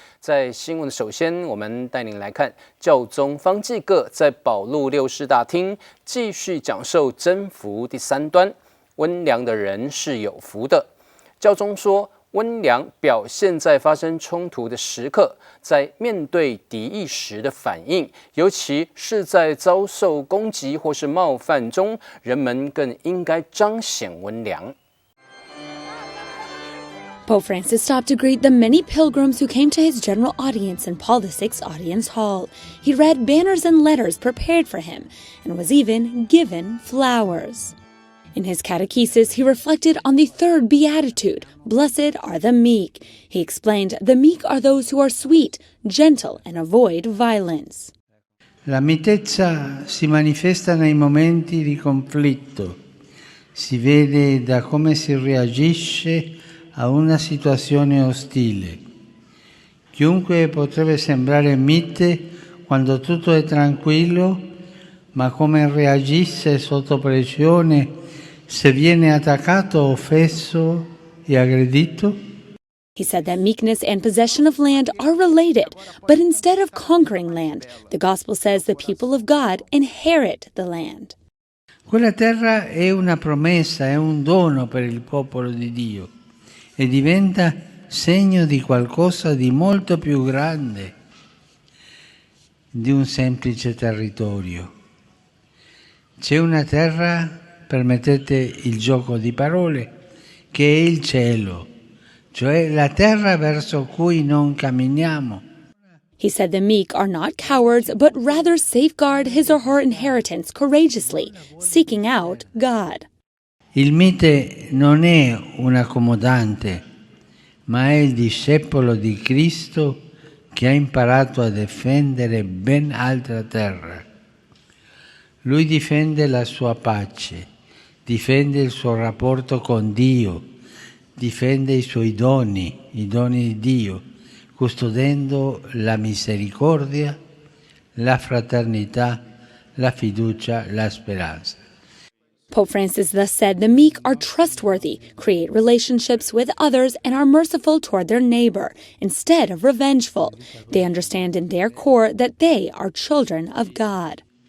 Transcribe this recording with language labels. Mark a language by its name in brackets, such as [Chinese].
[Chinese] 在新闻的首先，我们带您来看教宗方济各在保禄六世大厅继续讲授真福第3端，温良的人是有福的。教宗说，温良表现在发生冲突的时刻，在面对敌意时的反应，尤其是在遭受攻击或是冒犯中，人们更应该彰显温良。 [English] Pope Francis stopped to greet the many pilgrims who came to his general audience in Paul VI Audience Hall. He read banners and letters prepared for him and was even given flowers. In his catechesis, he reflected on the third beatitude, Blessed are the meek. He explained the meek are those who are sweet, gentle, and avoid violence. [Italian] La mitezza si manifesta nei momenti di conflitto. Si vede da come si reagisce a una situazione ostile. Chiunque potrebbe sembrare mite quando tutto è tranquillo, ma come reagisce sotto pressione se viene attaccato, offeso e aggredito? [English] He said that meekness and possession of land are related, but instead of conquering land, the gospel says the people of God inherit the land. [Italian] Quella terra è una promessa, è un dono per il popolo di Dio e diventa segno di qualcosa di molto più grande di un semplice territorio. C'è una terra, permettete il gioco di parole, che è il cielo, cioè la terra verso cui non camminiamo. [English] He said the meek are not cowards, but rather safeguard his or her inheritance courageously, seeking out God. [Italian] Il mite non è un accomodante, ma è il discepolo di Cristo che ha imparato a difendere ben altra terra. Lui difende la sua pace, difende il suo rapporto con Dio, difende i suoi doni, i doni di Dio, custodendo la misericordia, la fraternità, la fiducia, la speranza. [English] Pope Francis thus said the meek are trustworthy, create relationships with others, and are merciful toward their neighbor, instead of revengeful. They understand in their core that they are children of God.